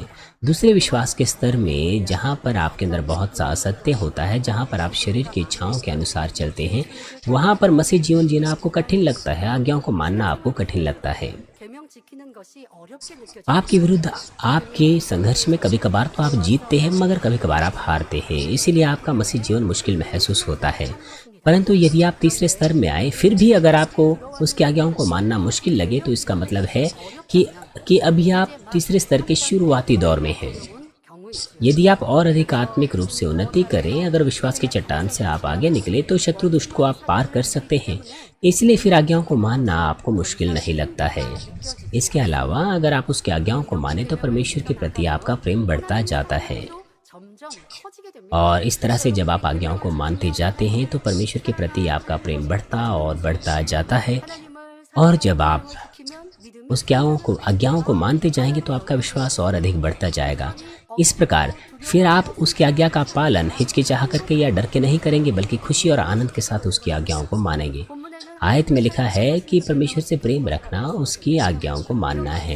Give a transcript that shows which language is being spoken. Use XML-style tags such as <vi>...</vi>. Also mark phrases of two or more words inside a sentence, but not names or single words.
<hi>दूसरे विश्वास के स्तर में, जहाँ पर आपके अंदर बहुत सा असत्य होता है, जहाँ पर आप शरीर की इच्छाओं के अनुसार चलते हैं, वहाँ पर मसीह जीवन जीना आपको कठिन लगता है, आज्ञाओं को मानना आपको कठिन लगता है।</hi> <ko>계명 지키는 것이 어렵게 느껴져요.</ko> <hi>आपके विरुद्ध आपके संघर्ष में कभी कभार तो आप जीतते हैं, मगर कभी कभार आप हारते हैं। इसीलिए आपका मसीह जीवन मुश्किल महसूस होता है। परंतु यदि आप तीसरे स्तर में आए, फिर भी अगर आपको उसकी आज्ञाओं को मानना मुश्किल लगे, तो इसका मतलब है कि अभी आप तीसरे स्तर के शुरुआती दौर में हैं।</hi> <ko>경우이지.</ko> <hi>यदि आप और अधिक आत्मिक रूप से उन्नति करें, अगर विश्वास की चट्टान से आप आगे निकले, तो शत्रु दुष्ट को आप पार कर सकते हैं। इसलिए फिर आज्ञाओं को मानना आपको मुश्किल नहीं लगता है। इसके अलावा अगर आप उसकी आज्ञाओं को माने, तो परमेश्वर के प्रति आपका प्रेम बढ़ता जाता है।</hi> <ko>점점 커지게 됩니다.</ko> <hi>और इस तरह से जब आप आज्ञाओं को मानते जाते हैं, तो परमेश्वर के प्रति आपका प्रेम बढ़ता और बढ़ता जाता है।</hi> <ko>하나님을</ko> <hi>और जब आप</hi> <ko>지키면 믿음이</ko> <hi>उसके आज्ञाओं को मानते जाएंगे, तो आपका विश्वास और अधिक बढ़ता जाएगा। इस प्रकार फिर आप उसकी आज्ञा का पालन हिचकिचाह करके या डर के नहीं करेंगे, बल्कि खुशी और आनंद के साथ उसकी आज्ञाओं को मानेंगे।</hi> <ko>본문에는</ko> <hi>आयत में लिखा है कि परमेश्वर से प्रेम रखना उसकी आज्ञाओं को मानना है।</hi>